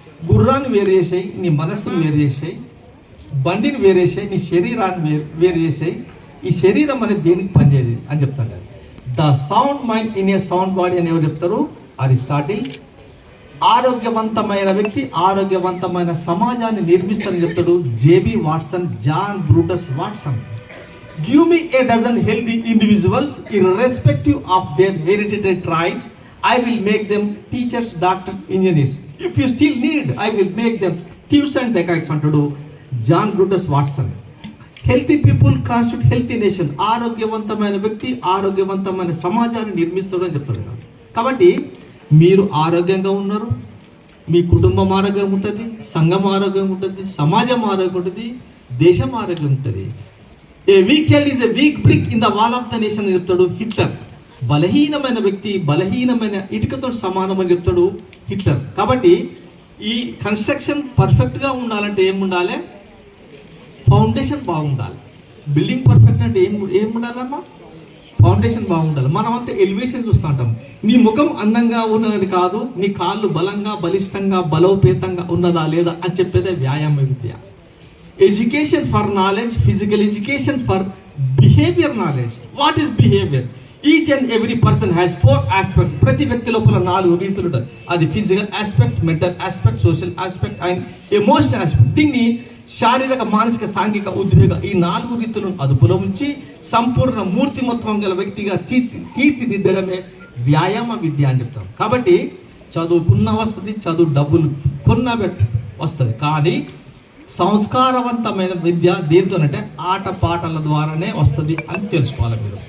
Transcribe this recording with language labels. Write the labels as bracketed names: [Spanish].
[Telugu] గుర్రాన్ని వేరు చేసేయి, నీ మనస్సును వేరు చేసేయి, బండిని వేరు చేసేయి, నీ శరీరాన్ని వేరు చేసేయి. ఈ శరీరం అనేది దేనికి పనిచేయదు అని చెప్తాడు. [English] the sound mind in a sound body [Telugu] అని ఎవరు చెప్తారు? అరిస్టాటిల్. ఆరోగ్యవంతమైన వ్యక్తి ఆరోగ్యవంతమైన సమాజాన్ని నిర్మిస్తారని చెప్తాడు JB Watson, John Brutus Watson. [English] Give me a dozen healthy individuals irrespective of their hereditary traits. I will make them teachers, doctors, engineers. If you still need, I will make them thieves and dacoits [Telugu] అంటాడు [English] John Brutus Watson. Healthy people constitute healthy nation. [Telugu] ఆరోగ్యవంతమైన వ్యక్తి ఆరోగ్యవంతమైన సమాజాన్ని నిర్మిస్తాడు అని చెప్తాడు. కాబట్టి మీరు ఆరోగ్యంగా ఉన్నారు, మీ కుటుంబం ఆరోగ్యంగా ఉంటుంది, సంఘం ఆరోగ్యంగా ఉంటుంది, సమాజం ఆరోగ్యంగా ఉంటుంది, దేశం ఆరోగ్యం ఉంటుంది. [English] a weak child is a weak brick in the wall of the nation [Telugu] అని చెప్తాడు హిట్లర్. బలహీనమైన వ్యక్తి బలహీనమైన ఇటుకతో సమానం అని చెప్తాడు హిట్లర్. కాబట్టి ఈ కన్స్ట్రక్షన్ పర్ఫెక్ట్గా ఉండాలంటే ఏం ఉండాలి? ఫౌండేషన్ బాగుండాలి. బిల్డింగ్ పర్ఫెక్ట్ అంటే ఏం ఉండాలమ్మా? ఫౌండేషన్ బాగుండాలి. మనం అంతా ఎలివేషన్ చూస్తూ ఉంటాం. నీ ముఖం అందంగా ఉన్నదని కాదు, నీ కాళ్ళు బలంగా బలిష్టంగా బలోపేతంగా ఉన్నదా లేదా అని చెప్పేదే వ్యాయామ విద్య. [English] Education for knowledge, physical education for behavior knowledge. What is behavior? Each and every person has 4 aspects. [Telugu] ప్రతి వ్యక్తి లోపల 4 రీతులు ఉంటాయి. [English] అది physical aspect, mental aspect, social aspect and emotional aspect. [Telugu] దీన్ని శారీరక, మానసిక, సాంఘిక, ఉద్వేగ ఈ 4 రీతులను అదుపులో ఉంచి సంపూర్ణ మూర్తిమత్వం గల వ్యక్తిగా తీర్చిదిద్దడమే వ్యాయామ విద్య అని చెప్తాం. కాబట్టి చదువుకున్న వస్తుంది, చదువు డబ్బులు కొన్న వస్తుంది, కానీ సంస్కారవంతమైన విద్య దేంతోనంటే ఆట పాటల ద్వారానే వస్తుంది అని తెలుసుకోవాలి మీరు.